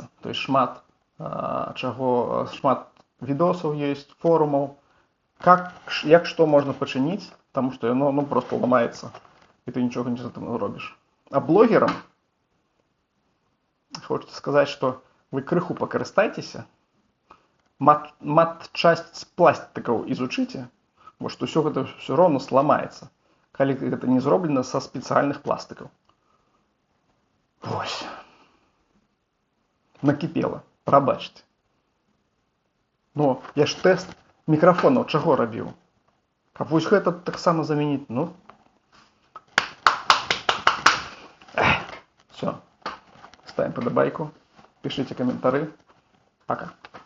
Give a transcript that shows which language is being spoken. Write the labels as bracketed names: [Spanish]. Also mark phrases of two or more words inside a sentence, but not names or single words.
[Belarusian] То есть шмат відосаў ёсць, форумаў, як што можна пачыніць, таму што яно просто ламаецца, і ты нічога не зробіш. [Russian] А блогерам хочется сказать, что вы [Belarusian] крыху покарыстайцеся, матчасць пластикаў изучите, бо што ўсё гэта все роўна сламаецца, калі гэта не зроблена са спецыяльных пластикаў. Вось. Накіпела, прабачце. Но я ж тест мікрафонаў чаго рабіў? Каб вось гэта таксама замяніць, [Russian] Все. Ставим подобайку, пишите комментарии. Пока.